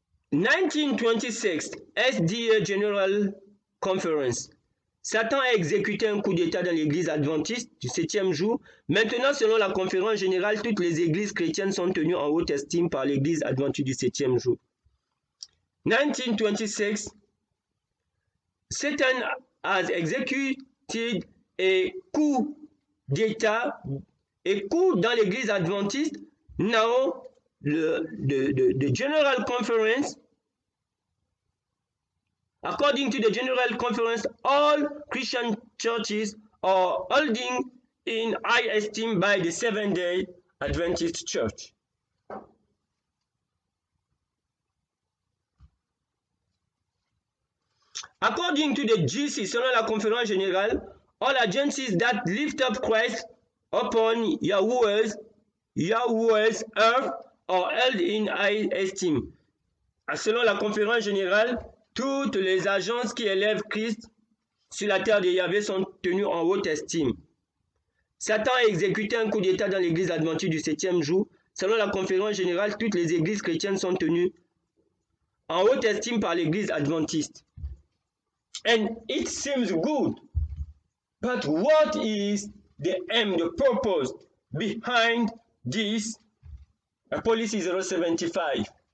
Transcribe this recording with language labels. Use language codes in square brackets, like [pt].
[en] In 1926, SDA General Conference. [fr] Satan a exécuté un coup d'État dans l'église adventiste du 7e jour. Maintenant, selon la conférence générale, toutes les églises chrétiennes sont tenues en haute estime par l'église adventiste du 7e jour. [en] 1926, Satan has executed a coup d'État, a coup [fr] dans l'église adventiste. [en] Now, the General Conference, according to the General Conference, all Christian churches are holding in high esteem by the Seventh-day Adventist Church. According to the GC, [fr] selon la conférence générale, [en] all agencies that lift up Christ upon Yahweh's earth are held in high esteem. [fr] Selon la conférence générale, toutes les agences qui élèvent Christ sur la terre de Yahvé sont tenues en haute estime. Satan a exécuté un coup d'état dans l'église adventiste du 7e jour. Selon la conférence générale, toutes les églises chrétiennes sont tenues en haute estime par l'église adventiste. [en] And it seems good. But what is the aim, the purpose behind this policy 075?